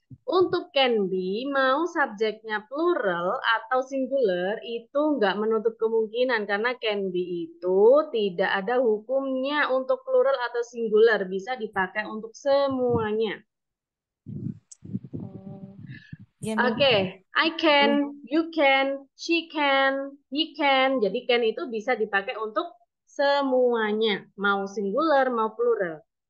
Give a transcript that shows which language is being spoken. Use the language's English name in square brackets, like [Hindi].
[Indonesian] Untuk can be, mau subjeknya plural atau singular itu nggak menutup kemungkinan karena can be itu tidak ada hukumnya untuk plural atau singular, bisa dipakai untuk semuanya. Oh, ya, [English] Oke, I can, you can, she can, he can. [Indonesian] Jadi can itu bisa dipakai untuk semuanya, mau singular, mau plural.